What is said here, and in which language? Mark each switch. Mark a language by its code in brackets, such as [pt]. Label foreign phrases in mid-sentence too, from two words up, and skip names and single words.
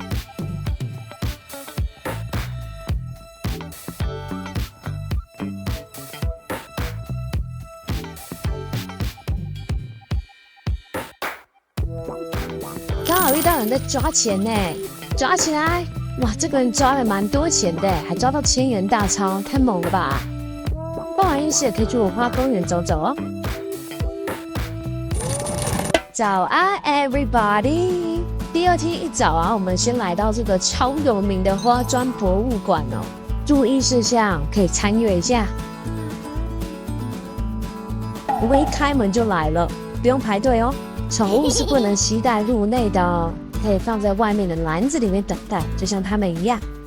[zh] 刚好遇到人在抓錢呢，抓起來！哇，這個人抓了蠻多錢的，還抓到1000元大鈔，太猛了吧！逛完夜市也可以去文化公園走走哦。早安 ，everybody！第二天一早啊，我們先來到這個超有名的花磚博物館哦。注意事項可以參閱一下。我們一開門就來了，不用排隊哦。寵物是不能攜帶入內的哦，可以放在外面的籃子裡面等待，就像他們一樣。